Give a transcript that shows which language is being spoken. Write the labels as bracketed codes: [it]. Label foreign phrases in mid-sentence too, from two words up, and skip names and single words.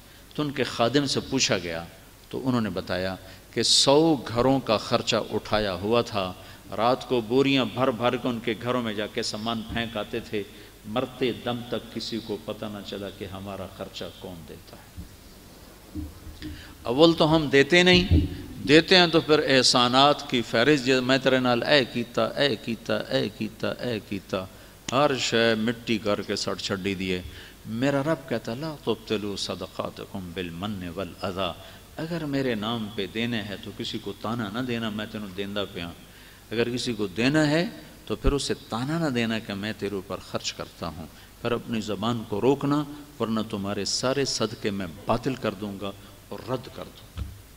[ur] تو ان کے خادم سے پوچھا گیا تو انہوں نے بتایا کہ 100 گھروں کا خرچہ اٹھایا ہوا تھا، رات کو بوریاں بھر بھر کے ان کے گھروں میں جا کے سامان پھینک آتے تھے، مرتے دم تک کسی کو پتہ نہ چلا کہ ہمارا خرچہ کون دیتا ہے۔ اول تو ہم دیتے نہیں، دیتے ہیں تو پھر احسانات کی فہرست، [pa] میں تیرے نال اے کیتا اے کیتا اے کیتا اے کیتا، ہر شے مٹی کر کے سڑ چھڈی دیے۔ [ur] میرا رب کہتا [ar] لا تبطلوا صدقاتکم بالمن والاذی، [ur] اگر میرے نام پہ دینے ہے تو کسی کو تانا نہ دینا [pa] میں تینوں دیندا پیاں، [ur] اگر کسی کو دینا ہے تو پھر اسے تانا نہ دینا کہ میں تیرے اوپر خرچ کرتا ہوں، پر اپنی زبان کو روکنا ورنہ تمہارے سارے صدقے میں باطل کر دوں گا اور رد کر دوں گا۔